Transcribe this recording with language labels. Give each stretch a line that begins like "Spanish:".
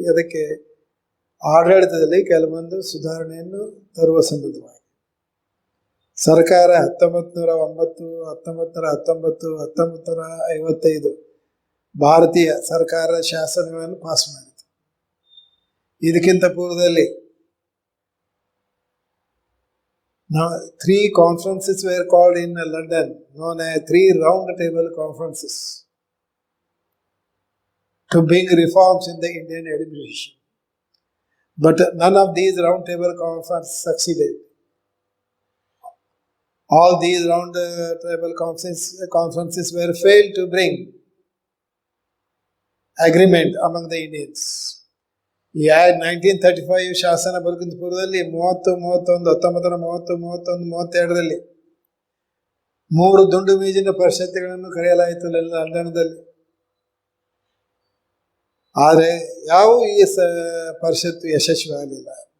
Kannada: ಅದಕ್ಕೆ ಆಡಳಿತದಲ್ಲಿ ಕೆಲವೊಂದು ಸುಧಾರಣೆಯನ್ನು ತರುವ ಸಂಬಂಧವಾಗಿ ಸರ್ಕಾರ 1909, 1919, 1955 ಭಾರತೀಯ ಸರ್ಕಾರ ಶಾಸನಗಳನ್ನು ಪಾಸ್ ಮಾಡಿತು. ಇದಕ್ಕಿಂತ ಪೂರ್ವದಲ್ಲಿ
English: 3 conferences were called in London, known as 3 round table conferences, to bring reforms in the Indian administration. But none of these round table conferences succeeded. All these round table conferences were failed to bring agreement among the Indians.
Kannada: ಈ 1935 ಶಾಸನ ಬರೋಕ್ಕಿಂತ ಪೂರ್ವದಲ್ಲಿ 1932 3 ದುಂಡು ಮೇಜಿನ ಪರಿಷತ್ತುಗಳನ್ನು ಕರೆಯಲಾಯಿತು ಲಂಡನ್ನಲ್ಲಿ. ಆದರೆ ಯಾವ ಈ ಪರಿಷತ್ತು ಯಶಸ್ವಿ ಆಗಲಿಲ್ಲ.